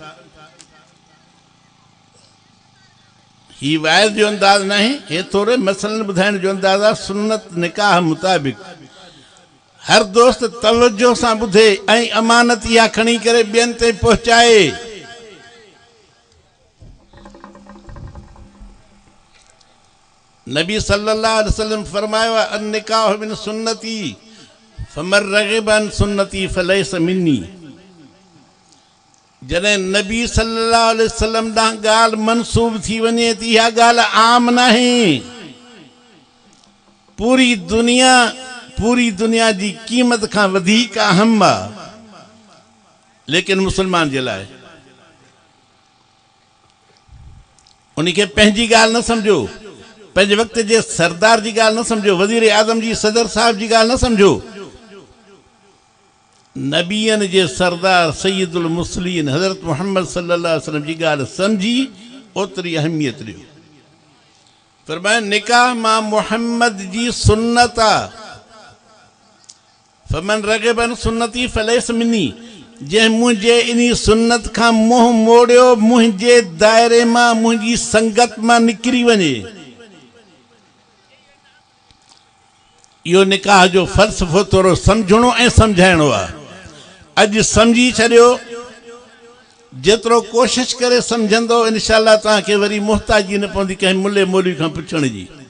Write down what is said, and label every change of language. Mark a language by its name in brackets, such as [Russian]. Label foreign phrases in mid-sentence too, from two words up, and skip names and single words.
[Sindhi] ही वाइद जो अंदाज़ न आहे, हे थोरे मसइलनि ॿुधाइण जो अंदाज़ आहे सुन्नत निकाह मुताबिक़। हर दोस्त तवज्जो सां ॿुधे ऐं अमानत इहा खणी करे ॿियनि ताईं पहुचाए। [Arabic] नबी صلى الله عليه وسلم [Sindhi] फरमायो आहे [Arabic] النكاح من سنتي فمن رغب عن سنتي فليس مني. [Sindhi] जॾहिं नबी [Arabic] صلى الله عليه وسلم [Sindhi] ॾांहुं ॻाल्हि मनसूब थी वञे त इहा ॻाल्हि आम नाहे। पूरी दुनिया जी क़ीमत खां वधीक अहम आहे, लेकिन मुसलमान जे लाइ उन खे पंहिंजी ॻाल्हि न सम्झो, पंहिंजे वक़्त जे सरदार जी ॻाल्हि न सम्झो, वज़ीर आज़म जी सदर साहब जी ॻाल्हि न सम्झो। नबीअनि जे सरदार सैयदुल मुरसलीन हज़रत मुहम्मद [Arabic] صلى الله عليه وسلم [Sindhi] जी ॻाल्हि सम्झी ओतिरी अहमियत ॾियो। फरमाया निकाह मां मुहम्मद जी सुन्नत आहे। [Arabic] فمن رغب عن سنتي فليس مني. [Sindhi] जंहिं मुंहिंजे इन सुन्नत खां मुंहुं मोड़ियो, मुंहिंजे दायरे मां, मुंहिंजी संगत मां निकिरी वञे। इहो निकाह जो फ़लसफ़ो थोरो सम्झणो ऐं सम्झाइणो आहे। अॼु सम्झी छॾियो, जेतिरो कोशिशि करे सम्झंदो इनशाअल्लाह तव्हांखे वरी मुहताजी न पवंदी कंहिं मुल्ले मौलवी खां पुछण जी।